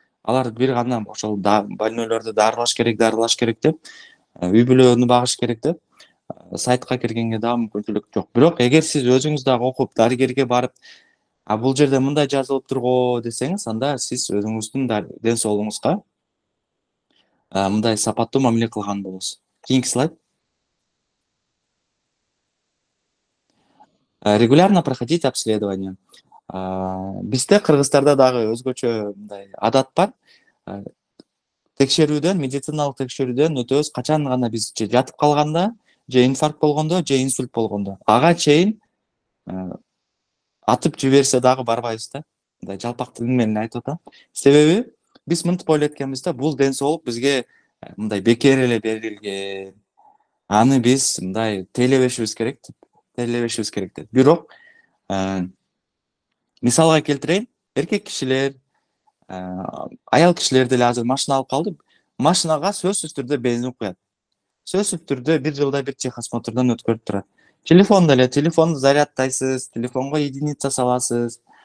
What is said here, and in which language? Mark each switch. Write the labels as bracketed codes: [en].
[ky] Алар бир гана ошол больнойлорду дарылаш керек деп, үй бүлөнү багыш керек деп, сайтка киргенге дагы мүмкүнчүлүк жок. Бирок эгер сиз өзүңүз дагы окуп, дарыгерге барып, бул жерде мындай жазылыптыр го десеңиз, анда сиз өзүңүздүн ден соолугуңузга мындай сапаттуу мамиле кылган болосуз. Кийинки слайд. [ru] Регулярно проходить обследование. [ky] Бизде Кыргызстарда дагы өзгөчө мындай адат бар. Текшерүүдөн, медициналык текшерүүдөн өтөбүз, качан гана биз же жатып калганда, же инфаркт болгондо, же инсульт болгондо. Ага чейин атып жиберсе дагы барбайбыз да. Мындай жалпак тил менен айтып атам. Себеби биз мынтип ойлойт экенбиз да, бул ден соолук бизге мындай бекер эле берилген. Аны биз мындай тейлебешибиз керек деп. Бирок мисалга келтирейин, эркек кишилер, аял кишилер деле азыр машина алып калды. Машинага сөзсүз түрдө бензин куят. Сөзсүз түрдө 1 жылда бир техосмотрдон өткөрүп турат. Телефон деле, телефонду зарядтайсыз, телефонго единица саласыз.